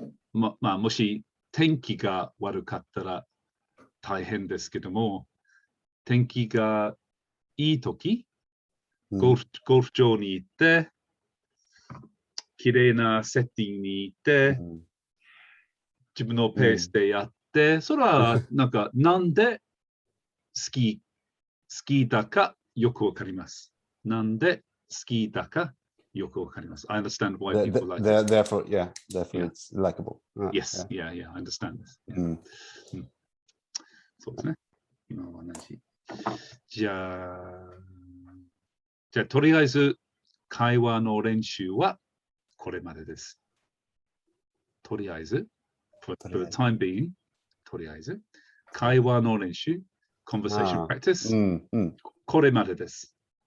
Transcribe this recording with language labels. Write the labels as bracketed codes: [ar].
[ja] もし天気が悪かったら大変ですけども、天気がいいとき、ゴルフ場に行って、綺麗なセッティングに行って、自分のペースでやっで、それはなんか、なんで好きだかよくわかります。なんで好きだかよくわかります。 [en] I understand why people like it. Therefore, therefore Yeah. it's likable. Yes, yeah, I understand this. [ja] そうですね。今は同じ。じゃあ、とりあえず会話の練習はこれまでです。とりあえず、 [en] for the time being、 [ja] とりあえず、会話の練習、 [en] conversation practice、 [ja] これまでです。